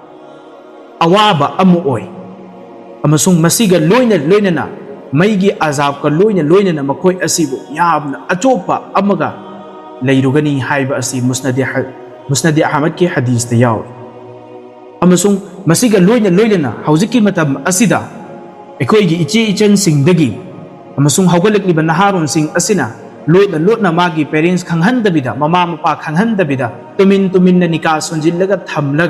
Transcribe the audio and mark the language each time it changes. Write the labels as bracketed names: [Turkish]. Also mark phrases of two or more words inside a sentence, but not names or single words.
[Manipuri] awaba amu oi amasung masiga loina na Maigi azab ka loina na makoi asibu yamna achopa amaga layrugani haiba asi Musnad Ahmad ki hadith ta yaw amasung masiga loina na hauziki matam asida ekoi gi ichan singdagi amasung hawgalak ni banaharon sing asina loina magi parents khanghandabida mama mapa khanghandabida tumin na nikah sonjillaga thamlaga